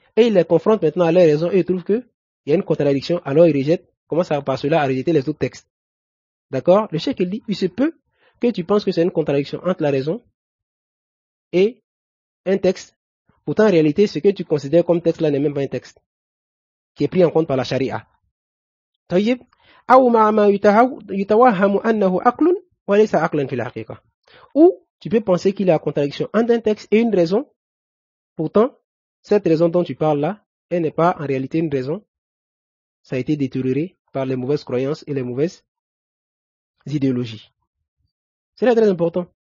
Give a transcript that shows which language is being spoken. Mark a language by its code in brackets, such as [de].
[fr] Et ils les confrontent maintenant à leur raison et ils trouvent qu'il y a une contradiction, alors ils rejettent, commencent par cela à rejeter les autres textes. D'accord? Le cheikh il dit, il se peut que tu penses que c'est une contradiction entre la raison et un texte. Pourtant en réalité, ce que tu considères comme texte là n'est même pas un texte qui est pris en compte par la charia. [ar] طيب أو مع ما يتوهم أنه عقل وليس عقلا في الحقيقة. [fr] Ou tu peux penser qu'il y a contradiction entre un texte et une raison. Pourtant, cette raison dont tu parles là, elle n'est pas en réalité une raison. Ça a été détérioré par les mauvaises croyances et les mauvaises idéologies. C'est là très important.